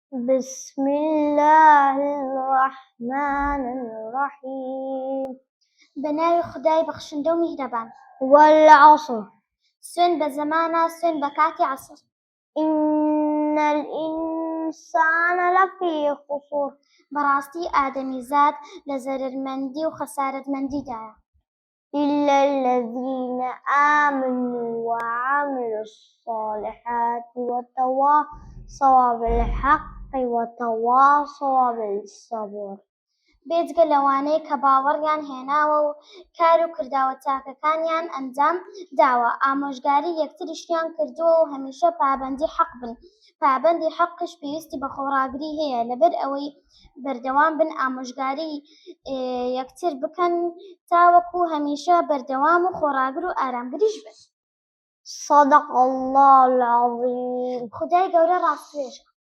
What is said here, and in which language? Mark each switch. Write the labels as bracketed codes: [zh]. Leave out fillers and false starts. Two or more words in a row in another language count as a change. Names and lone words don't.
[ar] بسم الله الرحمن الرحيم. [ckb] بناوی خدای بەخشندە و میهرەبان. [ar] والعصر. [ckb] سوێن بە زەمانە، سوێن بە کاتی عەسر. [ar] إن الإنسان لفي خسر. [ckb] بەڕاستی ئادەمیزاد لە زەرمەندی و خەسارەتمەندیدایە. [ar] إلا الذين آمنوا وعملوا الصالحات وتواصوا بالحق وتواصوا بالصبر. [ckb] بێجگە لەوانەی کە باوەڕیان هێناوە و کار و کرداوە چاکەکانیان ئەنجام داوە، ئامۆژگاری یەکتریشیان کردووە و هەمیشە پابەندی حەق بن. پابەندی حەقش پێویستی بە خۆڕاگری هەیە، لەبەر ئەوەی بەردەوام بن ئامۆژگاری یەکتر بکەن تاوەکو هەمیشە بەردەوام و خۆڕاگر و ئارامگریش بن. [ar] صدق الله العظيم. [ckb] خدای گەورە ڕاستوێژە.